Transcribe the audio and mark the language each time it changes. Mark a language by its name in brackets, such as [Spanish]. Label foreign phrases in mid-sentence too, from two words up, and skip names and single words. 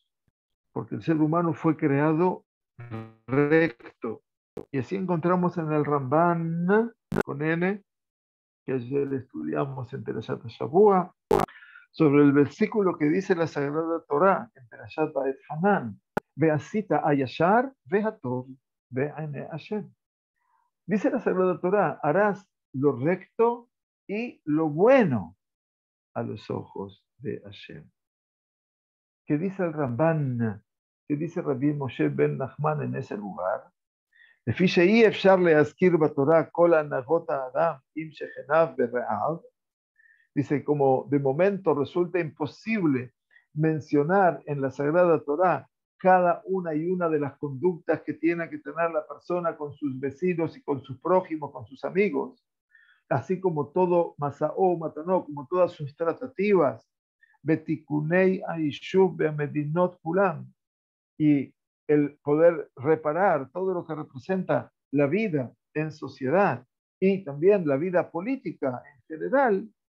[Spanish] Porque el ser humano fue creado recto. Y así encontramos en el Ramban, con N, que ayer estudiamos en Perashat Shavua, sobre el versículo que dice la Sagrada Torá en Perashat Ba'et Hanan. [Hebrew] ועשית הישר והטוב בעיני השם. [Spanish] Dice la Sagrada Torá, harás lo recto y lo bueno a los ojos de Hashem. ¿Qué dice el Ramban? ¿Qué dice Rabbi Moshe ben Nachman en ese lugar? [Hebrew] לפי שאי אפשר להזכיר בתורה כל הנהגות האדם עם שכניו ורעיו, [Spanish] dice, como de momento resulta imposible mencionar en la Sagrada Torá cada una y una de las conductas que tiene que tener la persona con sus vecinos y con sus prójimos, con sus amigos, así como todo [Hebrew] משאו ומתנו, [Spanish] como todas sus tratativas, [Hebrew] בתיקוני הישוב במדינות כולם, [Spanish] y el poder reparar todo lo que representa la vida en sociedad y también la vida política en general,